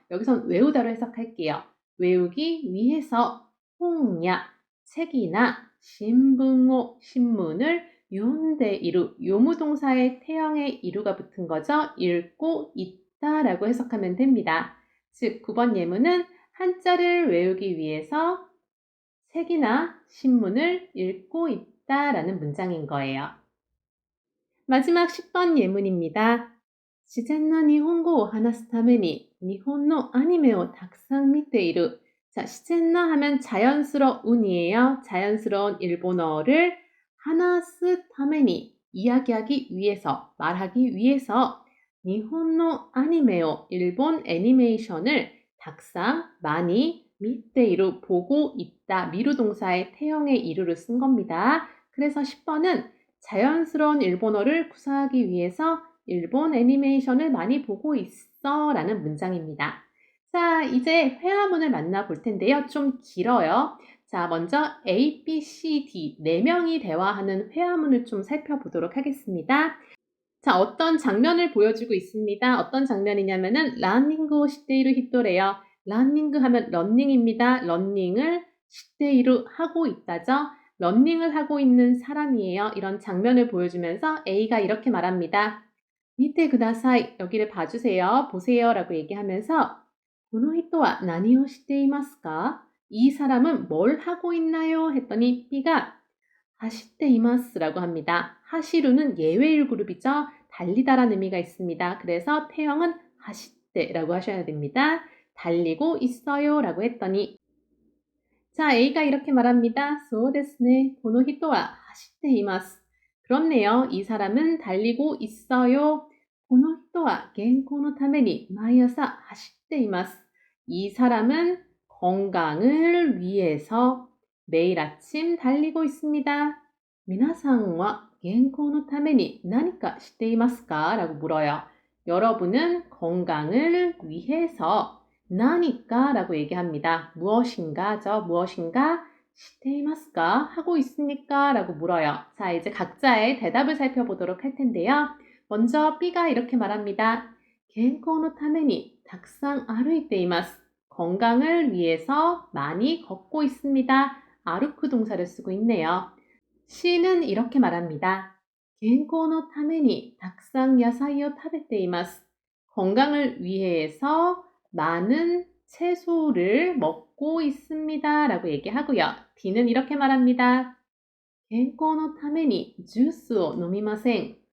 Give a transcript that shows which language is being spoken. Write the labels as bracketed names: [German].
[Korean] 여기선 외우다로 해석할게요. 외우기 위해서 홍야 책이나 신붕오 신문을 요온데이루 요무동사의 태형의 이루가 붙은 거죠. 읽고 있다라고 해석하면 됩니다. 즉 9번 예문은 한자를 외우기 위해서 책이나 신문을 읽고 있다라는 문장인 거예요. 마지막 10번 예문입니다. [Japanese] 自然な日本語を話すために日本のアニメをたくさん見ている. [Korean] 자, [Japanese] 自然な [Korean] 하면 자연스러운이에요. 자연스러운 일본어를 [Japanese] 話すために [Korean] 이야기하기 위해서, 말하기 위해서 일본의 아니메요, 일본 애니메이션을 탁상 많이 밑에이루 보고 있다. 미루 동사의 태형의 이루를 쓴 겁니다. 그래서 10번은 자연스러운 일본어를 구사하기 위해서 일본 애니메이션을 많이 보고 있어 라는 문장입니다. 자, 이제 회화문을 만나볼 텐데요. 좀 길어요. 자, 먼저 A, B, C, D 4명이 대화하는 회화문을 좀 살펴보도록 하겠습니다. 자, 어떤 장면을 보여주고 있습니다. 어떤 장면이냐면은 라닝고 시테이루 히토래요. 러닝 하면 러닝입니다. 러닝을 시테이루 하고 있다죠. 러닝을 하고 있는 사람이에요. 이런 장면을 보여주면서 A가 이렇게 말합니다. 밑에 그다사이 여기를 봐주세요. 보세요. 라고 얘기하면서 [Japanese] この人は何をしていますか? [Korean] 이 사람은 뭘 하고 있나요? 했더니 B가 하시테이마스라고 합니다. 하시루는 예외일 그룹이죠. 달리다라는 의미가 있습니다. 그래서 태형은 하시테라고 하셔야 됩니다. 달리고 있어요 라고 했더니 자, A가 이렇게 말합니다. [Japanese] そうですね. この人は走っています. [Korean] 그렇네요. 이 사람은 달리고 있어요. [Japanese] この人は健康のために毎朝走っています. [Korean] 이 사람은 건강을 위해서 매일 아침 달리고 있습니다. [Japanese] 皆さんは健康のために何かしていますか? [Korean] 라고 물어요. 여러분은 건강을 위해서 나니까 라고 얘기합니다. 무엇인가죠? 무엇인가? 시테이마스까? 하고 있습니까? 라고 물어요. 자, 이제 각자의 대답을 살펴보도록 할 텐데요. 먼저 B가 이렇게 말합니다. [Japanese] 健康のためにたくさん歩いています. [Korean] 건강을 위해서 많이 걷고 있습니다. 아루크 동사를 쓰고 있네요. C는 이렇게 말합니다. [Japanese] 健康のためにたくさん野菜を食べています. [Korean] 건강을 위해서 많은 채소를 먹고 있습니다. 라고 얘기하고요. D는 이렇게 말합니다. [Japanese] 健康のためにジュースを飲みません.